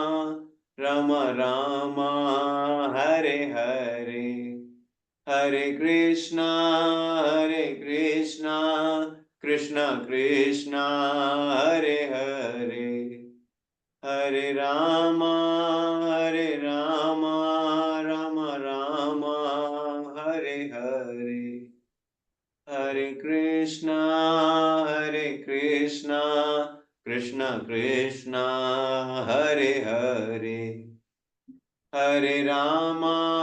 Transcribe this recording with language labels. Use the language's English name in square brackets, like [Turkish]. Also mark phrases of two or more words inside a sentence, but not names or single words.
[Sanskrit] रामा हरे हरे, हरे कृष्णा कृष्णा कृष्णा हरे हरे, हरे रामा राम रामा हरे हरे, हरे कृष्ण, कृष्ण कृष्ण, हरे हरे, हरे राम,